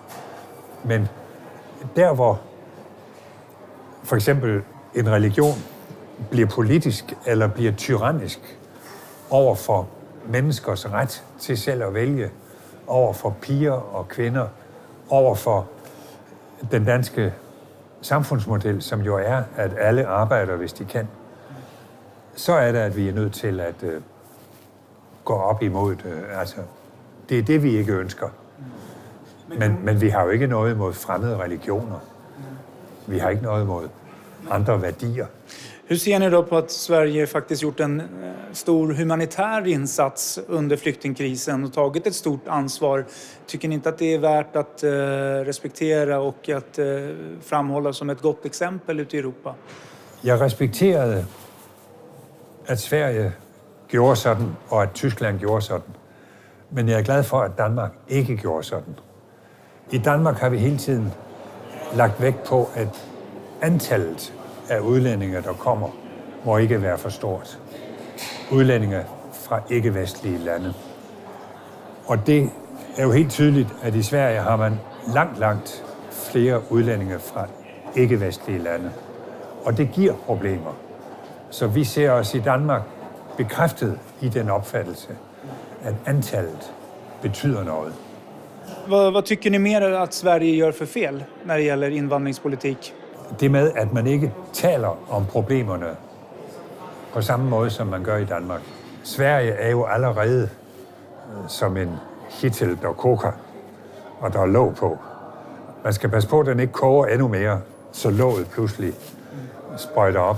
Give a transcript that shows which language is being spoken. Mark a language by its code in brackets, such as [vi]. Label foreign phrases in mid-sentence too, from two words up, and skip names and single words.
[da] Men der, hvor for eksempel en religion bliver politisk eller bliver tyrannisk over for menneskers ret til selv at vælge, over for piger og kvinder, over for den danske samfundsmodel, som jo er, at alle arbejder, hvis de kan, så er det, at vi er nødt til at gå op imod det. Altså, det er det, vi ikke ønsker. Men vi har jo ikke noget imod fremmede religioner. Vi har ikke noget imod andre værdier. [sv] Hur ser ni då på att Sverige faktiskt gjort en stor humanitär insats under flyktingkrisen och tagit ett stort ansvar? Tycker ni inte att det är värt att respektera och att framhålla som ett gott exempel ute i Europa? [da] Jeg respekterede, at Sverige gjorde sådan, og at Tyskland gjorde sådan. Men jeg er glad for, at Danmark ikke gjorde sådan. I Danmark har vi hele tiden lagt vægt på, at antallet af udlændinge, der kommer, må ikke være for stort. Udlændinge fra ikke-vestlige lande. Og det er jo helt tydeligt, at i Sverige har man langt flere udlændinge fra ikke-vestlige lande. Og det giver problemer. Så vi ser os i Danmark bekræftet i den opfattelse, at antallet betyder noget. [sv] Vad tycker ni mer att Sverige gör för fel när det gäller invandringspolitik? [da] Det med, at man ikke taler om problemerne på samme måde, som man gør i Danmark. Sverige er jo allerede som en hittel, der koger, og der er låg på. Man skal passe på, at den ikke koger endnu mere, så låget pludselig sprøjter op.